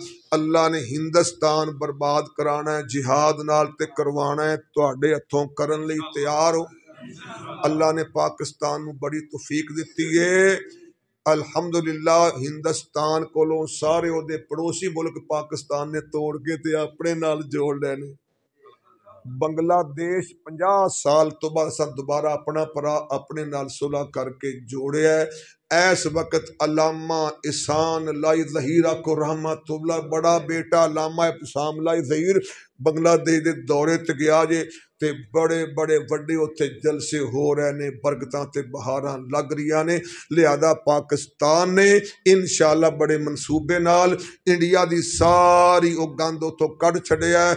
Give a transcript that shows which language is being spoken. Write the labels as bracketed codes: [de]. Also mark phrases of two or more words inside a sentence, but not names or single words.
[pa] ਅੱਲਾਹ ਨੇ ਹਿੰਦੁਸਤਾਨ ਬਰਬਾਦ ਕਰਾਣਾ ਹੈ ਜਿਹਾਦ ਨਾਲ ਤੇ ਕਰਵਾਣਾ ਹੈ ਤੁਹਾਡੇ ਹੱਥੋਂ ਕਰਨ ਲਈ ਤਿਆਰ ਹੋ। ਅੱਲਾਹ ਨੇ ਪਾਕਿਸਤਾਨ ਨੂੰ ਬੜੀ ਤੌਫ਼ੀਕ ਦਿੱਤੀ ਹੈ ਅਲਹਮਦੁਲਿੱਲਾਹ। ਹਿੰਦੁਸਤਾਨ ਕੋਲੋਂ ਸਾਰੇ ਓਦੇ ਪੜੋਸੀ ਮੁਲਕ ਪਾਕਿਸਤਾਨ ਨੇ ਤੋੜ ਕੇ ਤੇ ਅਪਣੇ ਨਾਲ ਜੋੜ ਲੈਣੇ। ਬੰਗਲਾਦੇਸ਼ 50 ਸਾਲ ਤੋਂ ਬਾਅਦ ਅਸਾਂ ਦੁਬਾਰਾ ਆਪਣਾ ਭਰਾ ਆਪਣੇ ਨਾਲ ਸੁਲ੍ਹਾ ਕਰਕੇ ਜੋੜਿਆ ਹੈ। ਇਸ ਵਕਤ ਅਲਾਮਾ ਇਸਾਨ ਲਾਈ ਜਹੀਰਾ ਕੋ ਰਹਿਮਤੁੱਲਾਹ ਬੜਾ ਬੇਟਾ ਅਲਾਮਾ ਇਸਾਮ ਲਾਈ ਜਹੀਰ ਬੰਗਲਾਦੇਸ਼ ਕੇ ਦੌਰੇ ਤੇ ਗਿਆ ਜੇ ਤੇ ਬੜੇ ਬੜੇ ਵੱਡੇ ਉੱਥੇ ਜਲਸੇ ਹੋ ਰਹੇ ਨੇ, ਬਰਕਤਾਂ ਤੇ ਬਹਾਰਾਂ ਲੱਗ ਰਹੀ ਨੇ। ਲਿਹਾਜ਼ਾ ਪਾਕਿਸਤਾਨ ਨੇ ਇੰਸ਼ਾਅੱਲਾਹ ਬੜੇ ਮਨਸੂਬੇ ਨਾਲ ਇੰਡੀਆ ਦੀ ਸਾਰੀ ਵੋ ਗੰਦ ਉੱਤੋਂ ਕੱਢ ਛੱਡਿਆ ਹੈ।